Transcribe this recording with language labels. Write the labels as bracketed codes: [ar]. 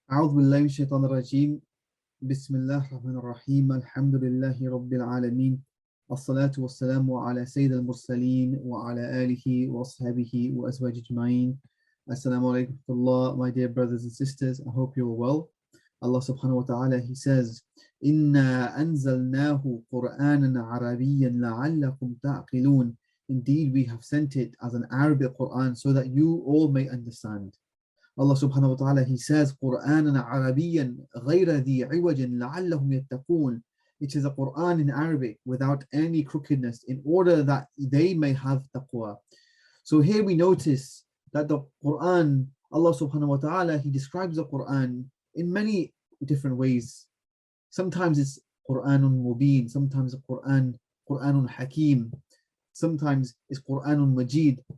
[ar] أعوذ بالله من الشيطان الرجيم بسم الله الرحمن الرحيم الحمد لله رب العالمين الصلاة والسلام على سيد المرسلين وعلى آله وأصحابه وأزواجه أجمعين. [en] Assalamu alaikum warahmatullah, my dear brothers and sisters. I hope you're well. [ar] Allah subhanahu wa ta'ala, [en] He says, [ar] إِنَّا أَنزَلْنَاهُ قُرْآنًا عَرَبِيًّا لَعَلَّكُمْ تَعْقِلُونَ. [en] Indeed, we have sent it as an Arabic Quran so that you all may understand. [ar] Allah subhanahu wa ta'ala, [en] He says, [ar] قُرْآنًا عَرَبِيًّا غَيْرَ ذِي عِوَجٍ لَعَلَّهُمْ يَتَّقُونَ. [en] It is a Quran in Arabic without any crookedness in order that they may have taqwa. So here we notice that the Quran, Allah subhanahu wa ta'ala, He describes the Quran in many different ways. Sometimes it's Quranun Mubin, sometimes the Quranun Hakim, sometimes it's Quranun Majid.